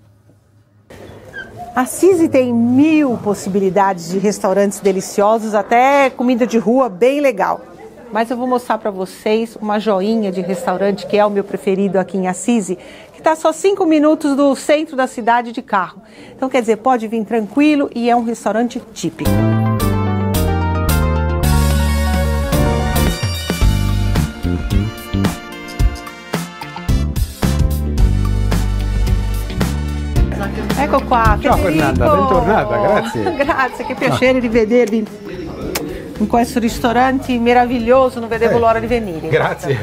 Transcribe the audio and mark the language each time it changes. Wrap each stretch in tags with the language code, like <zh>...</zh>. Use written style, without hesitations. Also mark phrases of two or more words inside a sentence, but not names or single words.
<pt>Assis tem 1000 possibilidades de restaurantes deliciosos, até comida de rua bem legal. Mas eu vou mostrar para vocês uma joinha de restaurante que é o meu preferido aqui em Assis, que está só 5 minutos do centro da cidade de carro. Então, quer dizer, pode vir tranquilo e é um restaurante típico.</pt> <it>Ecco qua, ciao Fernanda, bentornata, grazie. Grazie, che piacere di vedervi in questo ristorante meraviglioso, non vedevo l'ora di venire.</it>